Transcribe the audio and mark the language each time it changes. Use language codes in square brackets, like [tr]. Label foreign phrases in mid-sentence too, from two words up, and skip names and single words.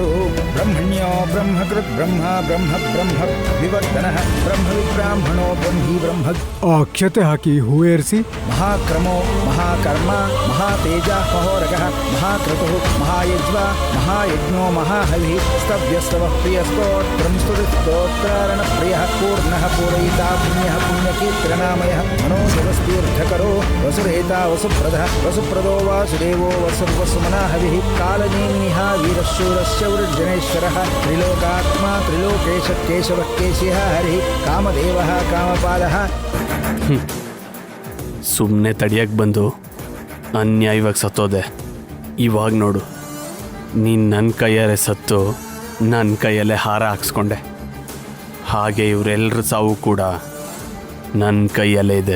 [sa] ಬ್ರಹ್ಮಣ್ಯೋ ಬ್ರಹ್ಮಕೃತ್ ಬ್ರಹ್ಮ ಬ್ರಹ್ಮ ಬ್ರಹ್ಮ ವಿವರ್ಧನಃ ಬ್ರಹ್ಮ ವಿಬ್ರಾಹ್ಮಣೋ ಬ್ರಹ್ಮಿ ಬ್ರಹ್ಮ. [kn] ಅಕ್ಷತೆ ಹಾಕಿ ಹೂ ಏರಿಸಿ. [sa] ಮಹಾಕ್ರಮೋ ಮಹಾಕರ್ಮ ಮಹಾತೇಜ ಮಹೋರಗಃ ಮಹಾಕ್ರತುಃ ಮಹಾಯಜ್ವ ಮಹಾಯಜ್ಞೋ ಮಹಾಹವಿ ಸ್ತವ್ಯಸ್ತವ ಪ್ರಿಯಸ್ತೋತ್ರಂ ಸ್ತೋತ್ರಾರಣ ಪ್ರಿಯ परिपूर्णः पूरयिता पुण्यः पुण्यकीर्तनामयः मनोजवस्तीर्थकरो वसुरेता वसुप्रदः वसुप्रदो वासुदेवो वसुर्वसुमना हविः कालनेमिनिः वीरशूरस्य वृर्जनेश्वरः त्रिलोकात्मा त्रिलोकेश केशवः केशिः हरिः कामदेवः कामपालः. [kn] ಸುಮ್ಮನೆ ತಡಿಯಕ್ಕೆ ಬಂದು ಅನ್ಯಾಯವಾಗಿ ಸತ್ತೋದೆ. ಇವಾಗ ನೋಡು, ನೀನು ನನ್ನ ಕೈಯಲ್ಲೇ ಸತ್ತು ನನ್ನ ಕೈಯಲ್ಲೇ ಹಾರ ಹಾಕ್ಸ್ಕೊಂಡೆ. ಹಾಗೆ ಇವರೆಲ್ಲರ ಸಾವು ಕೂಡ ನನ್ನ ಕೈಯಲ್ಲೇ ಇದೆ.